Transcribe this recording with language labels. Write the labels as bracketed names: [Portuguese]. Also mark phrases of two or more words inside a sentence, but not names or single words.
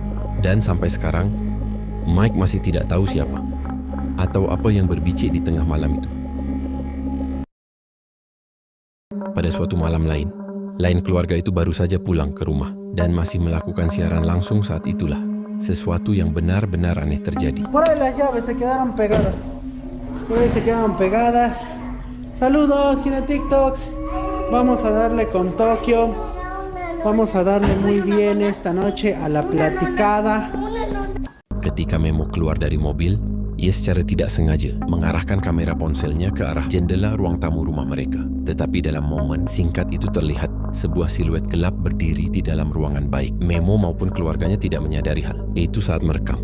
[Indonesian] Dan sampai sekarang, Mike masih tidak tahu siapa atau apa yang berbicik di tengah malam itu. Pada suatu malam lain keluarga itu baru saja pulang ke rumah dan masih melakukan siaran langsung saat itulah sesuatu yang benar-benar aneh terjadi. [Spanish] Por ahí las llaves se quedaron pegadas. Por ahí se quedaron pegadas. Saludos, Gine TikToks. Vamos a darle con Tokio. Vamos a darle muy bien esta noche a la platicada. [Indonesian] Ketika Memo keluar dari mobil, ia secara tidak sengaja mengarahkan kamera ponselnya ke arah jendela ruang tamu rumah mereka. Tetapi dalam momen singkat itu terlihat sebuah siluet gelap berdiri di dalam ruangan. Baik Memo maupun keluarganya tidak menyadari hal itu saat merekam.